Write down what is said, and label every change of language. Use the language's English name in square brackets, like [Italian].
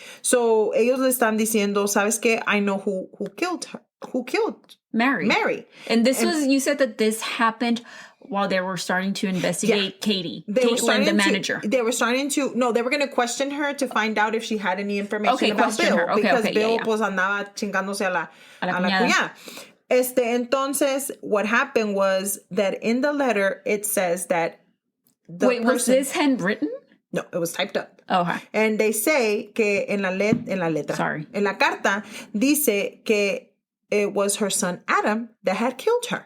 [Spanish] So, ellos le están diciendo, ¿sabes qué? [English] I know who killed her. Who killed Mary. And you said that this happened while they were starting to investigate Katie. Caitlin, the manager. They were going to question her to find out if she had any information about Bill. Her. Because [Spanish] Bill pues andaba chingándose a la cuñada. Entonces, [English] what happened was that in the letter, it says that was this handwritten? No, it was typed up. Oh, okay. And they say [Spanish] que en la letra. [English] Sorry. [Spanish] En la carta, dice que [English] it was her son Adam that had killed her.